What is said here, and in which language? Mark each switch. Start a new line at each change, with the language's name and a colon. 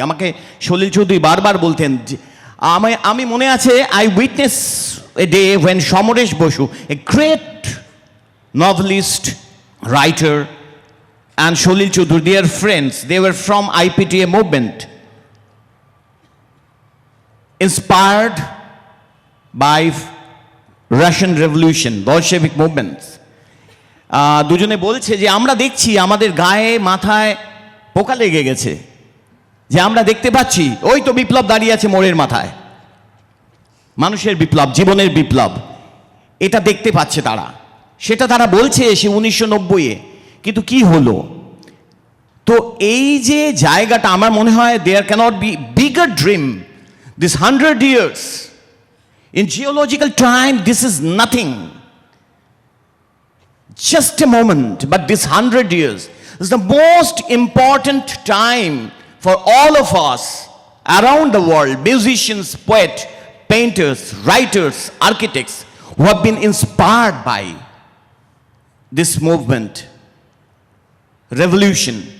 Bangla: আমাকে সলিল চৌধুরী বারবার বলতেন আমি মনে আছে
English: I witnessed a day when Somoresh Bosu, a great novelist, writer, and Sholil Choudhury, they are friends. They were from IPTA movement, inspired by Russian Revolution, Bolshevik movements.
Bangla: দুজনে বলছে যে আমরা দেখছি আমাদের গায়ে মাথায় পোকা লেগে গেছে, যে আমরা দেখতে পাচ্ছি ওই তো বিপ্লব দাঁড়িয়ে আছে মোড়ের মাথায়, মানুষের বিপ্লব, জীবনের বিপ্লব, এটা দেখতে পাচ্ছে তারা। সেটা তারা বলছে সে 1990-এ, কিন্তু কি হলো? তো এই যে জায়গাটা আমার মনে হয়
English: There can't be bigger dream, this 100 years in geological time, this is nothing, just a moment, but this 100 years is the most important time for all of us around the world, musicians, poets, painters, writers, architects, who have been inspired by this movement, revolution.